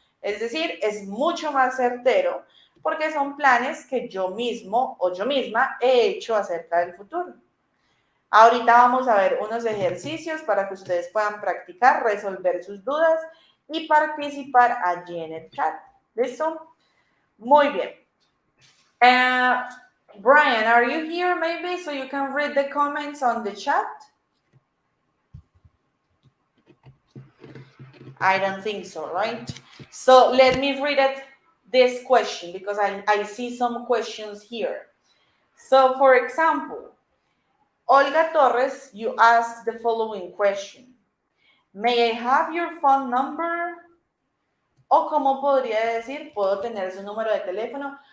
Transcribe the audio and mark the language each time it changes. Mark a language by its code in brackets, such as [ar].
[es] Es decir, es mucho más certero porque son planes que yo mismo o yo misma he hecho acerca del futuro. Ahorita vamos a ver unos ejercicios para que ustedes puedan practicar, resolver sus dudas y participar allí en el chat. ¿Listo? Muy bien. [en] Brian, are you here maybe so you can read the comments on the chat? I don't think so, right? So let me read this question because I see some questions here. So for example, Olga Torres, you asked the following question. May I have your phone number? [es] O como podría decir, puedo tener su número de teléfono.